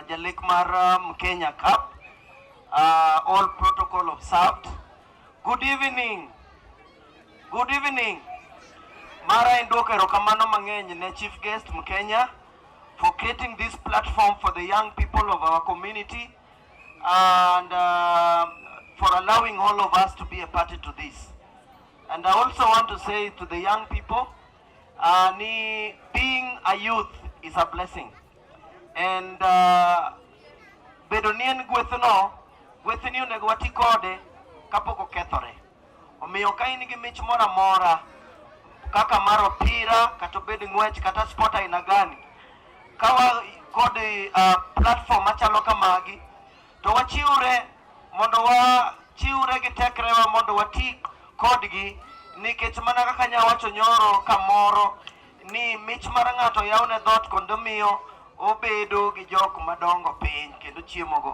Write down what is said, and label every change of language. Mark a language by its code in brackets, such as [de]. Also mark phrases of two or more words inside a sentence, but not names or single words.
[luo] lek mar [en] Kenya Cup. All protocol observed. Good evening. Good evening. [luo] Mara endoka erokamano mang'eny ne [en] chief guest Mkenya for creating this platform for the young people of our community and for allowing all of us to be a party to this. And I also want to say to the young people, being a youth is a blessing. [luo] And bedo nien gwethni onego wati kode kapok okethore. Omiyo ka in gi mich moro amora kaka mar opira kata bed ng'wech kata sport aina gani, kawa kod platform machalo kamagi, to wachiwre mondo wachiwre gi tekrewa mondo wati kodgi, nikech mana kaka nyawacho nyoro kamoro ni mich mar ng'ato yawne dhot kendo miyo obedo gi jok madongo piny kendo chiemogo.